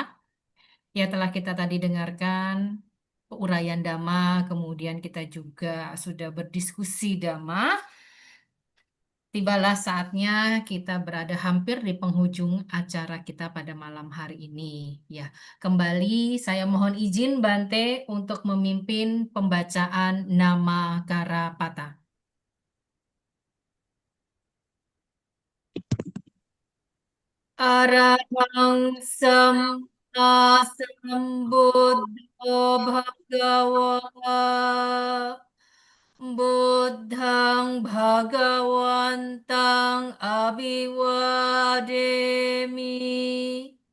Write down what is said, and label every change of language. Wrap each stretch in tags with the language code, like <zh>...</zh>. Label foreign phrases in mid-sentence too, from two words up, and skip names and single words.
<id>Ya telah kita tadi dengarkan uraian Dhamma, kemudian kita juga sudah berdiskusi Dhamma. Tibalah saatnya kita berada hampir di penghujung acara kita pada malam hari ini. Ya, kembali saya mohon izin Bante untuk memimpin pembacaan nama Karapata.</id> <pi>Arahang Samma Sambuddho Bhagava Buddhang Bhagawantang Abhiwademi</pi>